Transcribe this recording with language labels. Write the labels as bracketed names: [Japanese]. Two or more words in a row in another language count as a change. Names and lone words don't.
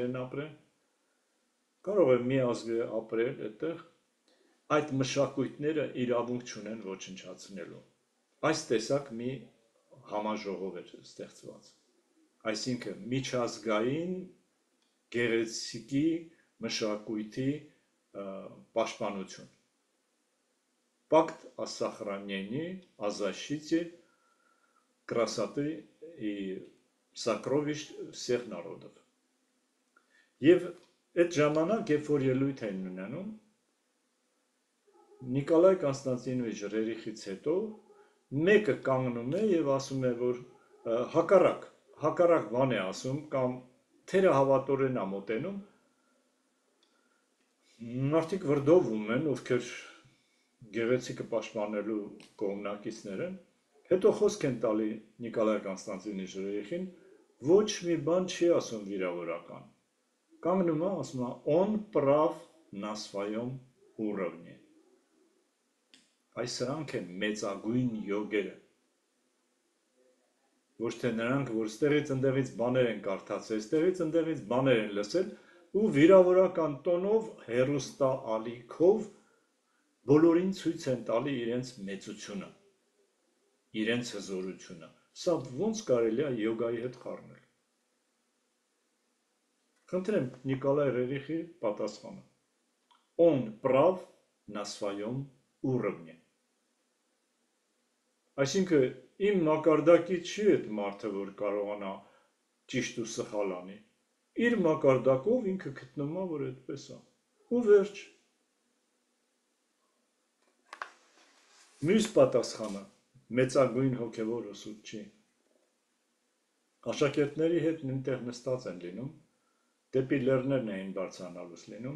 [Armenian] են ապրեն, կարող է մի ազգ ապրել այդտեղ, այդ մշակույթները իրավունք չունեն ոչնչացնելու։ Այս տեսակ մի համաժողով էր ստեղծված։ Այսինքն միջազգային գեղեցիկի մշակույթի պաշտպանություն։ [Russian] Пакт о сохранении, о защите красоты и сокровищ всех народов։ [Armenian] Եվ այդ ժամանակ, երբ որ ելույթ են ունենում, Նիկոլայ Կոնստանտինովիչ Ռերիխից հետո մեկը կանգնում է եւ ասում է, որ հակառակ բան է ասում կամ թերահավատորեն է մոտենում, մարդիկ վրդովում են, ովքեր գեղեցիկը պաշտպանելու կողմնակիցներ են, հետո խոսք են տալի Նիկոլայ Կոնստանտինովիչ Ռերիխին, ոչ մի բան չի ասում վիրավորական։ Կանգնում է, ասում է, [Russian] он прав на своем уровне։ [Armenian] Այս սրանք են մեծագույն յոգերը։ Ոչ թե նրանք, որ ստեղից ընդեղից բաներ են կարդացել, ստեղից ընդեղից բաներ են լսել ու վիրավորական տոնով հերոստա ալիքով բոլորին ցույց են տալի իրենց մեծությունը, իրենց հզորությունը։ Սա ոնց կարելի է յոգայի հետ խառնել։ Խնդրեմ Նիկոլայ Ռերիխի պատասխանը։ [Russian] Он прав на своем уровне։ [Armenian] Այսինքն իմ մակարդակից չի այդ մարդը, որ կարողանա ճիշտ ու սխալ անի։ Իր մակարդակով ինքը գտնում է, որ այդպես է։ Ու վերջ։ Մյուս պատասխանը մեծագույն հոգևոր ուսուցչի։ Աշակերտների հետ նույնտեղ նստած են լինում, դեպի լեռներն էին բարձրանալուց լինում,